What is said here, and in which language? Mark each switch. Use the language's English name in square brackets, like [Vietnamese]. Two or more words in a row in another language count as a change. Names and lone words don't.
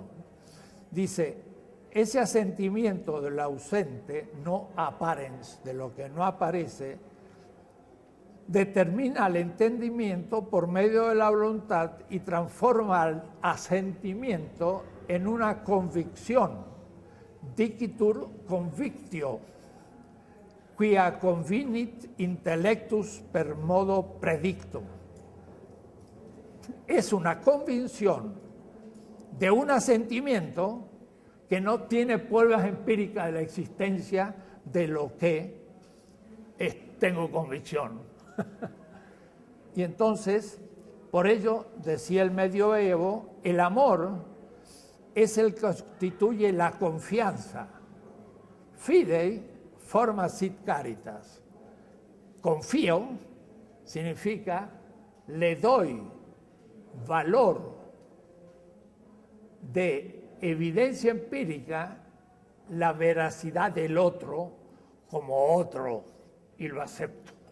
[Spanish] Dice, ese asentimiento del ausente, [Latin] no apparens, [Spanish] de lo que no aparece, determina el entendimiento por medio de la voluntad y transforma el asentimiento en una convicción, [Latin] dicitur convictio, quia convinit intellectus per modo predictum. [Spanish] Es una convicción de un asentimiento que no tiene pruebas empíricas de la existencia de lo que tengo convicción. Y entonces, por ello, decía el medioevo, el amor es el que constituye la confianza. [Latin] Fidei forma sit caritas. [Spanish] Confío significa le doy valor de evidencia empírica, la veracidad del otro como otro, y lo acepto.